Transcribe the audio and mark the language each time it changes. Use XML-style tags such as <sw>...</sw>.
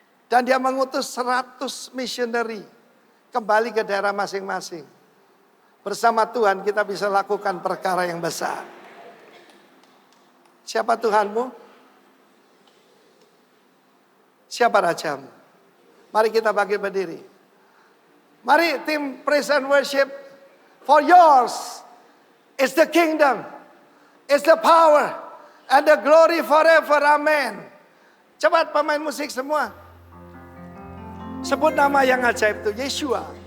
<id>Dan dia mengutus 100 missionary. Kembali ke daerah masing-masing. Bersama Tuhan kita bisa lakukan perkara yang besar. Siapa Tuhanmu? Siapa rajamu? Mari kita bangkit berdiri. Mari tim</id> <en>praise and worship. For yours is the kingdom, is the power, and the glory forever. Amen.</en> <id>Cepat pemain musik semua. Sebut nama yang ajaib itu, Yeshua.</id>